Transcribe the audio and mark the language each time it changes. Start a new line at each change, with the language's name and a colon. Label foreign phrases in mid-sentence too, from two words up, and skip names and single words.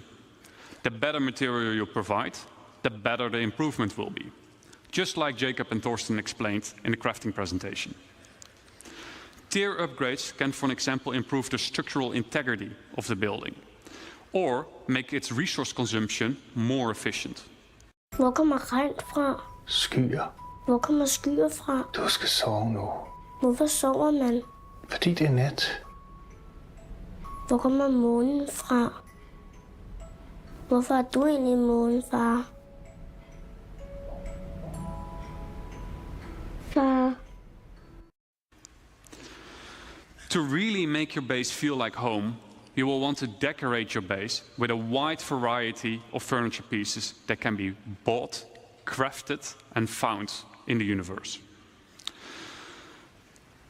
English: The better material you provide, the better the improvement will be. Just like Jacob and Thorsten explained in the crafting presentation. Tier upgrades can, for example, improve the structural integrity of the building or make its resource consumption more efficient.
Danish: Hvor kommer regn fra? Skyer. Hvor kommer skyer fra? Du skal sove nu. Hvorfor sover man? Fordi det er nat. Hvor kommer månen fra? Hvorfor er du egentlig månen, far? Far.
English: To really make your base feel like home, you will want to decorate your base with a wide variety of furniture pieces that can be bought, crafted, and found in the universe.